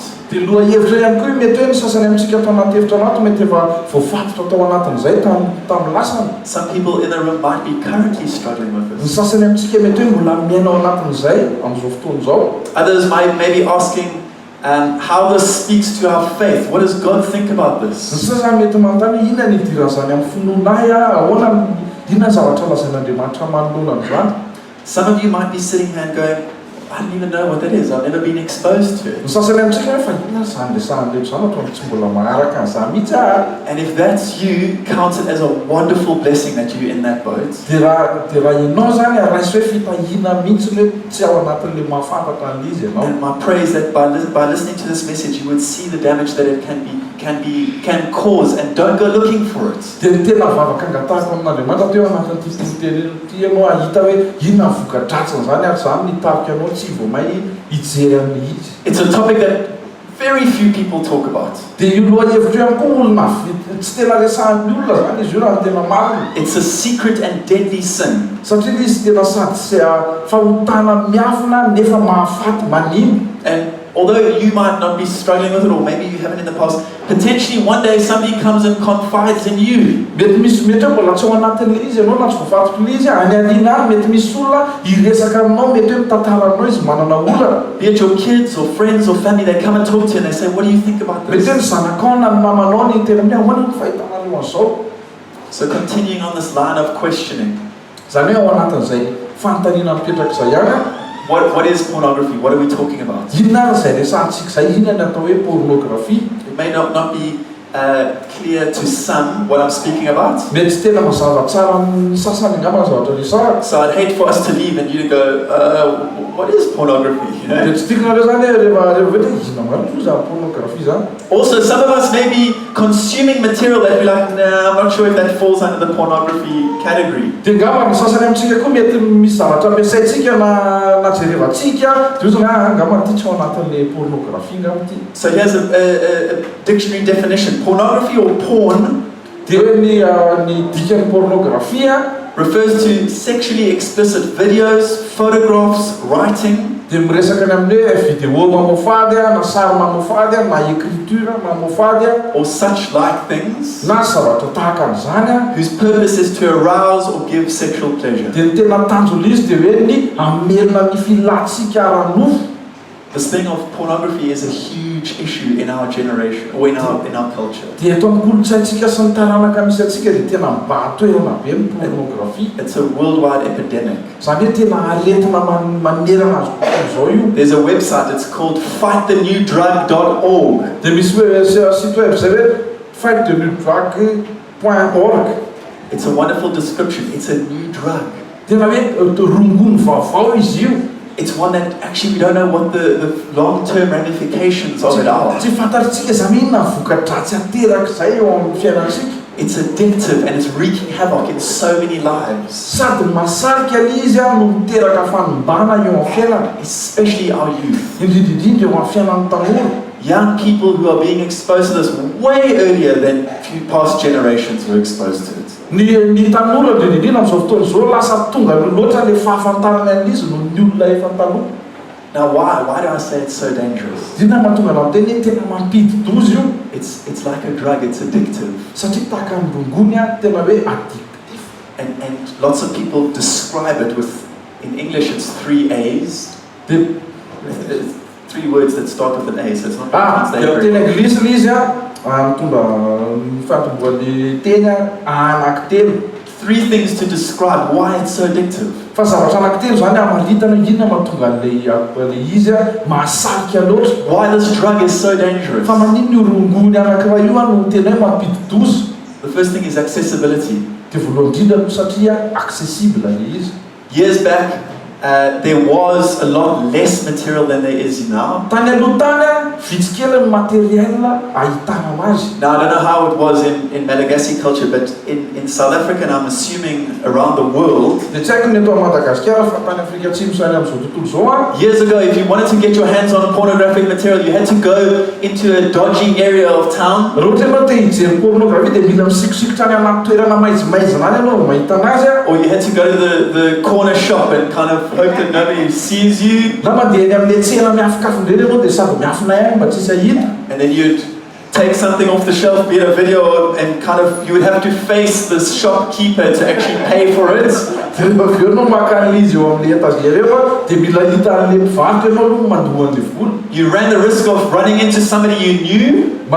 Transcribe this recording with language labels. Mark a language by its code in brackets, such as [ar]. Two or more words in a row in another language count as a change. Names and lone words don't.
[en] Some people in the room might be currently struggling with this. Others might be asking, how this speaks to our faith. What does God think about [mg] Ny [en] this? [mg] sasa mety manontany hoe inona ny idiran'izany amin'ny finoanahy ahoana inona ny zavatra lazain'Andriamanitra manoloana n'izany. [en] Some of you might be sitting here and going, I don't even know what that is. I've never been exposed to [mg] Ny [en] it. [mg] sasany amintsika hoe fa inona zany resahan'ilay zany ohatrany tsy mbola maharaka an'izany mihitsy aho. [en] And if that's you, count it as a wonderful blessing that you're in that boat. [mg] Dia raha ianao zany araisy hoe fitahiana mihitsy hoe tsy ao anatin'ilay mahafantatra an'ilay izy ianao. [en] And my prayer is that by listening to this message, you would see the damage that it can cause, and don't go looking for it. [mg] Dia ny tena vavaka angatahako amin'Andriamanitra teo anatin'ity fitenenana ity ianao ahita hoe inona ny voka-dratsiny zany ary zany nitarika anao tsy vao may hijery amin'ny izy. [en] It's a topic that very few people talk about. [mg] Dia io lohahevitra ihany koa olona tsy tena resahan'ny olona zany izy io raha ny tena marina. [en] It's a secret and deadly sin. [mg] Satria izy tena sady fahotana miafina nefa mahafaty manino. [en] And although you might not be struggling with it, or maybe you haven't in the past, potentially one day somebody comes and confides in you. [mg] Mety misy mety hoe mbola tsy ao anatin'ilay izy ianao na tsy voafatoko ilay izy any aliana any mety misy olona hiresaka aminao mety hoe mitantara aminao izy manana olana. [en] Be it your kids or friends or family, they come and talk to you and they say, what do you think about [mg] Mety hoe ny [en] this? [mg] zanakao na ny mamanao ny tena amin'ny ahoana ny fahitanareo an'izao. [en] So continuing on this line of questioning, [mg] Zany hoe ao anatin'izay fanontaniana mipetraka izay ihany. [en] what is pornography? What are we talking about? [mg] Inona ary izay resahantsika izay inona ny atao hoe pornographie. [en] It may not be clear to some what I'm speaking about. [mg] Mety tsy tena mazava tsara ny sasany angamba ny zavatra resahana. [en] So I'd hate for us to leave and you to go, what is pornography? You know? [mg] Dia tsy tiakonareo zany rehefa vete ina mano zany pornographie zany. [en] Also, some of us may be consuming material that we're like, nah, I'm not sure if that falls under the pornography category. [mg] Dia ngamba ny sasany amintsika koa mety misy zavatra ampiasaintsika na jerevantsika dia zany angamba ity tsy ao anatin'ilay pornographie ngamba ity. [en] So here's a dictionary definition. Pornography or porn [mg] Dia hoe ny dikan'ny pornographie [en] refers to sexually explicit videos, photographs, writing, [mg] dia miresaka ny amin'ny hoe vidéo mamofady na sary mamofady na écriture mamofady [en] or such like things, [mg] na zavatra tahaka an'izany [en] whose purpose is to arouse or give sexual pleasure. [mg] dia ny tena tanjona izy dia hoe ny amelona ny filatsika ara-nofo. [en] This thing of pornography is a huge issue in our generation, or in our culture. [mg] Dia eto amin'ny kolontsaintsika sy ny taranaka misy atsika dia tena mibahatoerana be ny pornographie. [en] It's a worldwide epidemic. [mg] Zany hoe tena aretina manerana azo izao io. [en] There's a website, it's called fightthenewdrug.org. [mg] Dia misy hoe [fr] site web [mg] zay hoe fightthenewdrug.org. [en] It's a wonderful description. It's a new drug. [mg] Tena hoe rongony vaovao izy io. [en] It's one that actually we don't know what the long-term ramifications of it are. [mg] Tsy fantatritsika zany inona voka-dratsy ateraka izay eo amin'ny fiainantsika. [en] It's addictive and it's wreaking havoc in so many lives, [mg] Sady masarika ilay izy no miteraka fanombana eo amin'ny fiainana. [en] especially our youth. [mg] Indrindrindrindra eo amin'ny fiainan'ny tanora. [en] Young people who are being exposed to this way earlier than few past generations were exposed to it. [mg] Ny tanora indrindrindrindra amin'izao fotoana izao lasa tonga loatra ilay fahafantarana an'izy no ny olona efa taloha. [en] Now why? Why do I say it's so dangerous? [mg] Dina mahatonga anao teny hoe tena mampidi-doza io. [en] It's like a drug, it's addictive. [mg] Satria tahaka ny rongony tena hoe addictif. [en] And lots of people describe it with, in English it's 3 A's. [mg] Dia [en] 3 words that start with an A, so it's not [mg] dia [en] translated. [mg] teny anglisy ilay izy mitondra ny fatomboan'ny teny anankitelo. [en] 3 things to describe why it's so addictive. [mg] Fa zavatra anankitelo zany amaritana inona mahatonga an'ilay izy mahasarika loatra. [en] Why this drug is so dangerous. [mg] Fa manino io rongony anankiray io no tena hoe mampidi-doza. [en] The first thing is accessibility. [mg] Dia voalohany indrindra no satria accessible ilay izy. [en] Years back, there was a lot less material than there is now. [mg] Tany aloha tany vitsikely ny materiel ahitana azy. [en] Now, I don't know how it was in Malagasy culture, but in South Africa, and I'm assuming around the world, [mg] Dia tsy haiko ny eto Madagasikara fa tany Afrika Atsimo sany amin'izao tontolo izao [en] years ago, if you wanted to get your hands on pornographic material, you had to go into a dodgy area of town. [mg] raha ohatra ianao te hijery pornographie dia mila misikosikotra any anaty toerana maizimaizina any ianao mahita anazy [en] Or you had to go to the corner shop and kind of hope that nobody sees you. [mg] na mandeha eny amin'ny tsena miafokafondreny ianao dia sady miafina ihany mba tsisy ahita. [en] And then you'd take something off the shelf, be it a video, and kind of you would have to face this shopkeeper to actually pay for it. You ran the risk of running into somebody you knew.